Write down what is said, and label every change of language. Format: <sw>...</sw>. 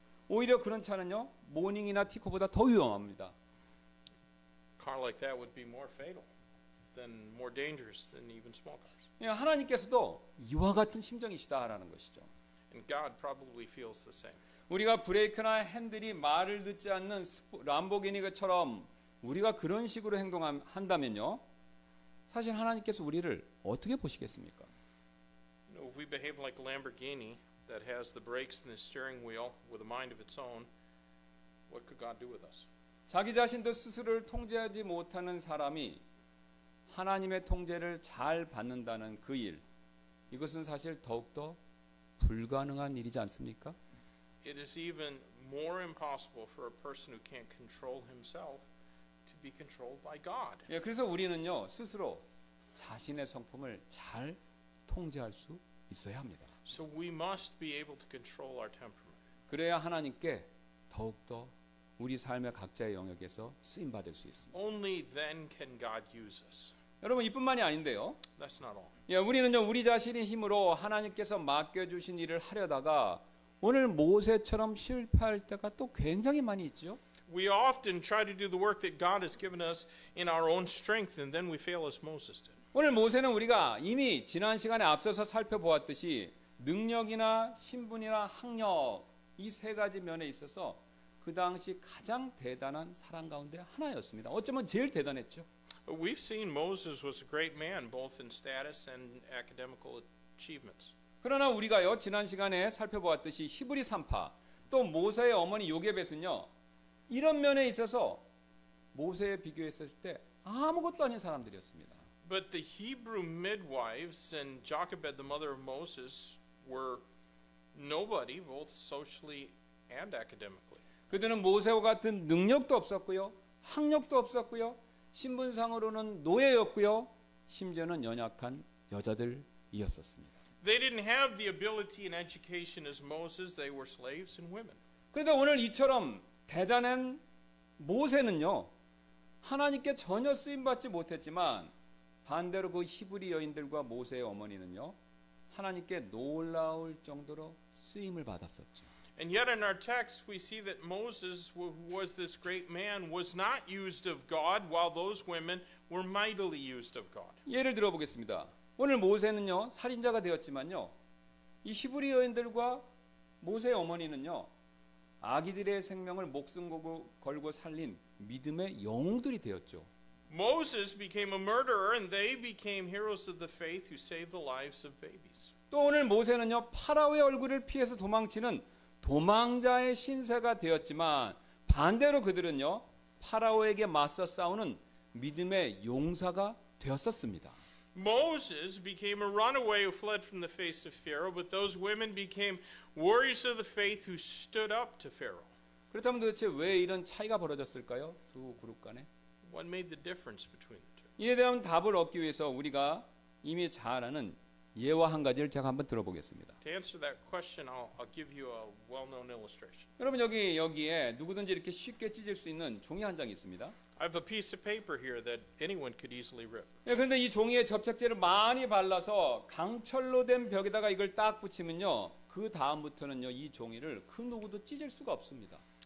<ko>오히려 그런 차는요. 모닝이나 티코보다 더 위험합니다.</ko> <en>A car like that would be more fatal, more dangerous than even small cars.</en> <ko>예, 하나님께서도 이와 같은 심정이시다라는 것이죠.</ko> <en>And God probably feels the same.</en> <ko>우리가 브레이크나 핸들이 말을 듣지 않는 람보기니처럼 우리가 그런 식으로 행동한다면요. 사실 하나님께서 우리를 어떻게 보시겠습니까?</ko> <en>You know, if we behave like a Lamborghini that has the brakes and the steering wheel with a mind of its own, what could God do with us?</en> <ko>자기 자신도 스스로를 통제하지 못하는 사람이 하나님의 통제를 잘 받는다는 그 일, 이것은 사실 더욱더 불가능한 일이지 않습니까?</ko> <en>It is even more impossible for a person who can't control himself to be controlled by God.</en> <ko>예, 그래서 우리는요 스스로 자신의 성품을 잘 통제할 수 있어야 합니다.</ko> <en>So we must be able to control our temperament.</en> <ko>그래야 하나님께 더욱더 우리 삶의 각자의 영역에서 쓰임 받을 수 있습니다.</ko> <en>Only then can God use us.</en> <ko>여러분 이뿐만이 아닌데요.</ko> <en>That's not all.</en> <ko>예, 우리는요 우리 자신의 힘으로 하나님께서 맡겨주신 일을 하려다가 오늘 모세처럼 실패할 때가 또 굉장히 많이 있죠.</ko> <en>We often try to do the work that God has given us in our own strength, and then we fail as Moses did.</en> <ko>오늘 모세는 우리가 이미 지난 시간에 앞서서 살펴보았듯이 능력이나 신분이나 학력 이 세 가지 면에 있어서 그 당시 가장 대단한 사람 가운데 하나였습니다. 어쩌면 제일 대단했죠.</ko> <en>We've seen Moses was a great man, both in status and academical achievements.</en> <ko>그러나 우리가요 지난 시간에 살펴보았듯이 히브리 산파 또 모세의 어머니 요게벳은요 이런 면에 있어서 모세에 비교했을 때 아무것도 아닌 사람들이었습니다.</ko> <en>But the Hebrew midwives and Jochebed, the mother of Moses, were nobody, both socially and academically.</en> <ko>그들은 모세와 같은 능력도 없었고요, 학력도 없었고요, 신분상으로는 노예였고요, 심지어는 연약한 여자들이었었습니다.</ko> <en>They didn't have the ability and education as Moses. They were slaves and women.</en> <ko>그런데 오늘 이처럼 대단한 모세는요 하나님께 전혀 쓰임받지 못했지만 반대로 그 히브리 여인들과 모세의 어머니는요 하나님께 놀라울 정도로 쓰임을 받았었죠.</ko> <en>And yet in our text we see that Moses, who was this great man, was not used of God, while those women were mightily used of God.</en> <ko>예를 들어보겠습니다. 오늘 모세는요 살인자가 되었지만요 이 히브리 여인들과 모세의 어머니는요 아기들의 생명을 목숨 걸고 살린 믿음의 영웅들이 되었죠.</ko> <en>Moses became a murderer and they became heroes of the faith who saved the lives of babies.</en> <ko>또 오늘 모세는요 파라오의 얼굴을 피해서 도망치는 도망자의 신세가 되었지만 반대로 그들은요 파라오에게 맞서 싸우는 믿음의 용사가 되었었습니다.</ko> <en>Moses became a runaway who fled from the face of Pharaoh, but those women became warriors of the faith who stood up to Pharaoh.</en> <ko>그렇다면 도대체 왜 이런 차이가 벌어졌을까요? 두 그룹 간에?</ko> <en>What made the difference between the two?</en> <ko>이에 대한 답을 얻기 위해서 우리가 이미 잘 아는 예화 한 가지를 제가 한번 들어보겠습니다.</ko> <en>To answer that question, I'll give you a well-known illustration.</en> <ko>여러분 여기에 누구든지 이렇게 쉽게 찢을 수 있는 종이 한 장이 있습니다.</ko> <en>I have a piece of paper here that anyone could easily rip.</en> <ko>그런데 이 종이에 접착제를 많이 발라서 강철로 된 벽에다가 이걸 딱 붙이면요. 그 다음부터는요. 이 종이를 그 누구도 찢을 수가 없습니다.</ko>